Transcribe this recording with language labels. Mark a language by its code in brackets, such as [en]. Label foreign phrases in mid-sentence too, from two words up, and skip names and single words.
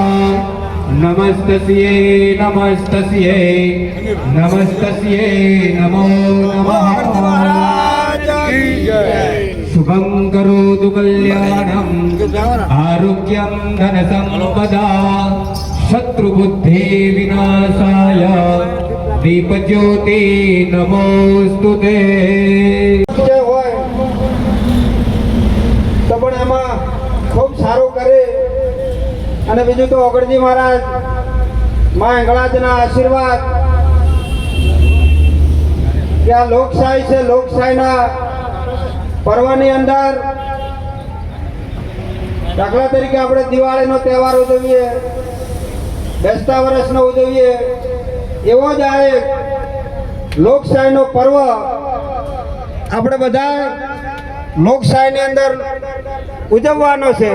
[sa] नमस्तस्यै नमो नमः। शुभं करोतु कल्याणं आरोग्यं धन संपदा। शत्रुबुद्धि विनाशाय दीपज्योति नमोस्तुते। [gu] ખૂબ સારું કરે અને બીજું તો ઓગળજી મહારાજ માં હિંગળાજના આશીર્વાદ કે આ લોકશાહી છે, લોકશાહીના પર્વની અંદર દાખલા તરીકે આપણે દિવાળીનો તહેવાર ઉજવીએ, બેસતા વર્ષનો ઉજવીએ, એવો જ આ એક લોકશાહીનો પર્વ આપણે બધા લોકશાહીની અંદર ઉજવવાનો છે।